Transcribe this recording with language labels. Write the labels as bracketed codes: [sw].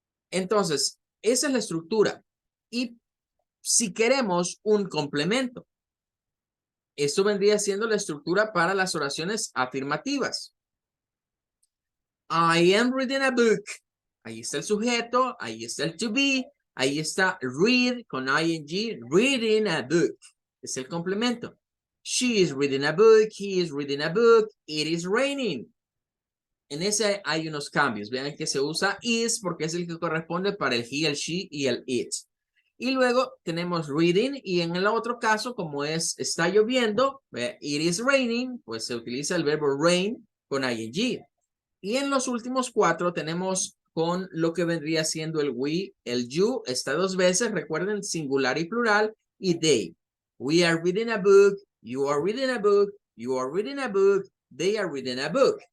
[es] Entonces, esa es la estructura. Y si queremos un complemento, esto vendría siendo la estructura para las oraciones afirmativas. [en] I am reading a book. [es] Ahí está el sujeto, ahí está el to be, ahí está read con ing, reading a book. Es el complemento. [en] She is reading a book, he is reading a book, it is raining. [es] En ese hay unos cambios. Vean que se usa is porque es el que corresponde para el he, el she y el it. Y luego tenemos reading y en el otro caso, como es está lloviendo, [en] it is raining, [es] pues se utiliza el verbo rain con ing. Y en los últimos cuatro tenemos con lo que vendría siendo el we, el you, está dos veces, recuerden, singular y plural, y they. [en] We are reading a book, you are reading a book, you are reading a book, they are reading a book.